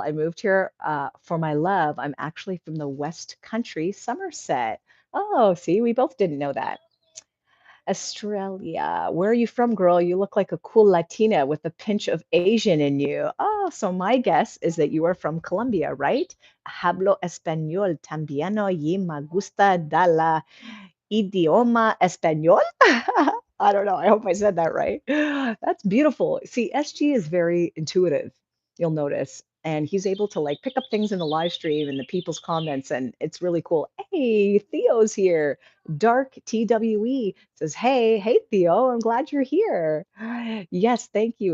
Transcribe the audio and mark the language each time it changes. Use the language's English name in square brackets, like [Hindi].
[English] I moved here for my love. I'm actually from the West Country, Somerset. Oh, see, we both didn't know that. Australia. Where are you from, girl? You look like a cool Latina with a pinch of Asian in you. Oh, so my guess is that you are from Colombia, right? [Spanish] Hablo español también y me gusta da la idioma español. [English] I don't know. I hope I said that right. That's beautiful. See, SG is very intuitive. You'll notice. and he's able to like pick up things in the live stream and the people's comments, and it's really cool. Hey, Theo's here. Dark TWE says, hey Theo, I'm glad you're here. Yes, thank you.